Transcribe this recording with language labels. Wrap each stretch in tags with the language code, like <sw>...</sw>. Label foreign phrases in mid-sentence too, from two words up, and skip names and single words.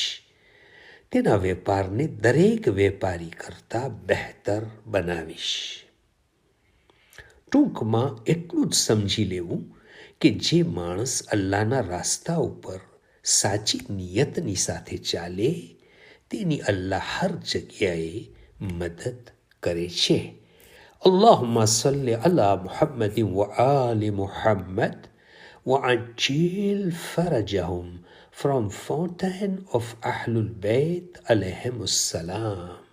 <gu>તેના વેપારને દરેક વેપારી કરતાં બહેતર બનાવીશ. ટૂંકમાં એટલું જ સમજી લેવું કે જે માણસ અલ્લાહના રાસ્તા ઉપર સાચી નિયતની સાથે ચાલે તેની અલ્લાહ હર જગ્યાએ મદદ કરે છે.</gu> <ar>اللهم صل على محمد وآل محمد وعجل فرجهم</ar> <en>from fountain of Ahlul Bayt</en> <ar>alayhim السلام.</ar>